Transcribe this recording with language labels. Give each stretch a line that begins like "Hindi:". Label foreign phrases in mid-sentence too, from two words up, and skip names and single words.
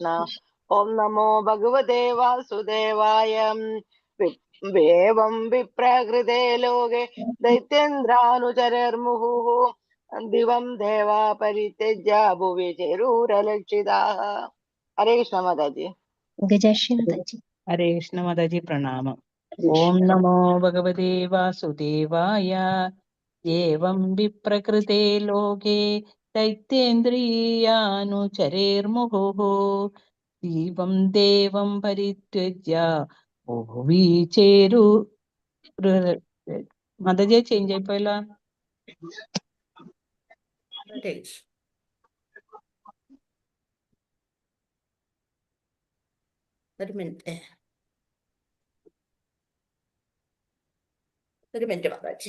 Sanskrit: ഓം നമോ ഭഗവതേ വാസുദേവായ ഏവം വിപ്രകൃതേ ലോകേ ദൈത്യേന്ദ്രാനുചരൈർമുഹു ദിവം ദേവാ പരിത്യജ്യ ഭുവി ചേരുരലക്ഷിതാഃ. ഹരേ കൃഷ്ണ മാതാജി. ഗജാക്ഷി മാതാജി. ഹരേ കൃഷ്ണ മാതാജി. പ്രണാമം. ഓം നമോ ഭഗവതേ വാസുദേവായ ഏവം വിപ്രകൃതേ ലോകേ दैत्येन्द्रियानुचरेर्मुहुः दीवं देवं परित्यज्य भुवि चेरु
Malayalam: മതജെ ചേഞ്ച് ആയിപ്പോയല്ലോ. ഒരു മിനിറ്റ് മാതാജി.